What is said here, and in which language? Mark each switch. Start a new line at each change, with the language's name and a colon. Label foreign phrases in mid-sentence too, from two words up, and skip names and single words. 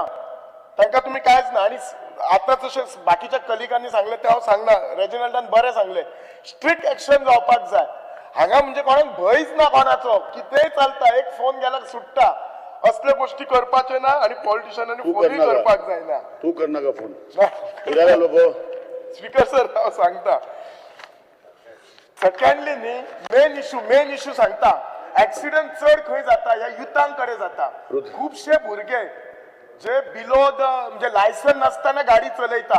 Konkani: तांकां तुमी कांयच ना. आणि आता जशें बाकीच्या कलिगांनी सांगले ते हांव सांगना. रेजिनल्डान बरें सांगले
English: strict action
Konkani: जावपाक जाय. हांगा म्हणजे कोणाक भंयच ना कोणाचो. कितेंय चलता. एक फोन गेल्यार सुट्टा. असले गोष्टी करपाचे ना आणि पॉलिटिशियनांनी फोनूय करपाक जायना. तू करना का फोन? स्पीकर सर हांव सांगता. सेकंडली न्ही
English: main issue
Konkani: सांगता. एक्सिडेंट चड खंय जाता ह्या युथां कडेन जाता. खुबशे भुरगे जे
English: below the
Konkani: म्हणजे लायसन नासतना गाडी चलयता.